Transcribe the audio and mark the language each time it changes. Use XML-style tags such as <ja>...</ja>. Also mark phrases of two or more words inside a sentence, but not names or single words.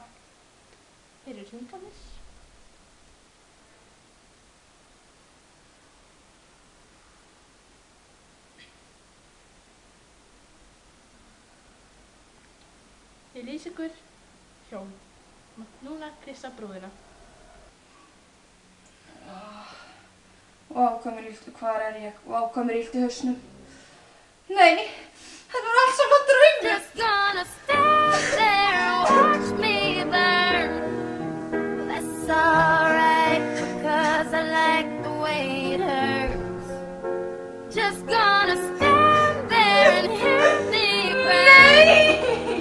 <is>Þeir eru hringarnir. Ég lýs ykkur hjón. Núna kyssa brúðina. Vá, hvað er ég? Vá, hvað mér illt í hausnum. Nei, þetta var allt saman draumur.</is> <en>Just gonna stand there and watch me burn. That's alright, because I like the way it hurts. Just gonna stand there and hear me burn.</en>